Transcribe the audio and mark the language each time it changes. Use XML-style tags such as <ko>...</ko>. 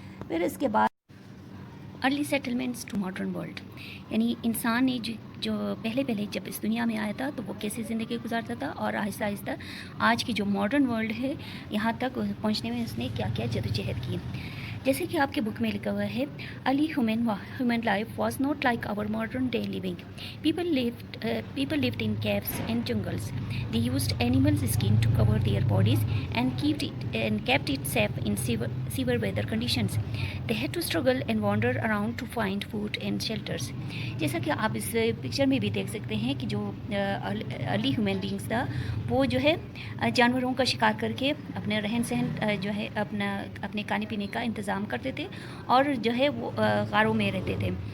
<hi>फिर इसके बाद early settlements to modern world, यानी इंसान ने जो पहले जब इस दुनिया में आया था तो वो कैसे ज़िंदगी गुजारता था और आहिस्ता आहिस्ता आज की जो मॉडर्न वर्ल्ड है यहाँ तक पहुँचने में उसने क्या क्या जद्दोजहद की। जैसे कि आपके बुक में लिखा हुआ है,</hi> <en>Early human life was not like our modern day living. People lived in caves and jungles. They used animals' skin to cover their bodies and kept it safe in severe weather conditions. They had to struggle and wander around to find food and shelters.</en> <hi>जैसा कि आप इस picture में भी देख सकते हैं कि जो अर्ली ह्यूमन बींग्स था वो जो है जानवरों का शिकार करके अपने रहन सहन जो है अपने खाने पीने का इंतज़ाम करते थे और जो है वो गारों में रहते थे।</hi>